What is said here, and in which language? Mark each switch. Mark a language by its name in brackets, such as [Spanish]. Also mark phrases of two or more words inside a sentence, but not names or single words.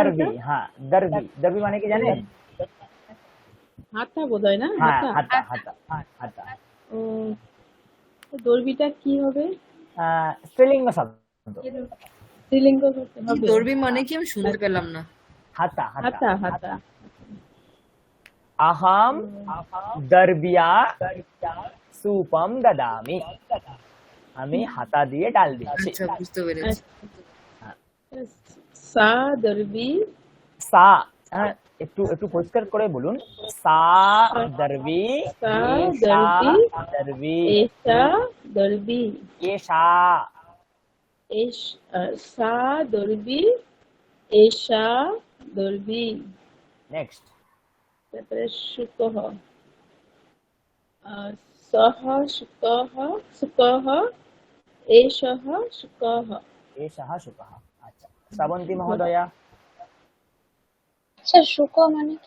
[Bangla] দর্বি। হ্যাঁ, দর্বি মানে কি জানেন? হাতা বোধহয় না? হ্যাঁ, হাতা। হাতা। হাতা। ও, তো দর্বিটা কি হবে? স্ত্রীলিঙ্গ শব্দ। স্ত্রীলিঙ্গ করতে হবে। দর্বি মানে কি আমি শুনতে পেলাম না। হাতা। হাতা হাতা। [Sanskrit] अहम दर्बिया सूपम ददामी, [Bangla] আমি হাতা দিয়ে ডাল দিচ্ছি। আচ্ছা, বুঝতে পেরেছি। [Sanskrit] সা দর্বি, [Bangla] সা, হ্যাঁ, একটু পরিষ্কার করে বলুন। [Sanskrit] সা দর্বি, সা এষা দর্বি, দর্বি, এসা দর্বি, এষা। সা দর্বি, এসা দর্বি। [Bangla] নেক্সট, [Sanskrit] তারপরে শুকহ, সহ শুকহ, শুকহ, এষহ শুকহ। এষা শুকহ। [Bangla] আচ্ছা, শ্রাবন্তী মহোদয়া। স্যার শুক মানে কি?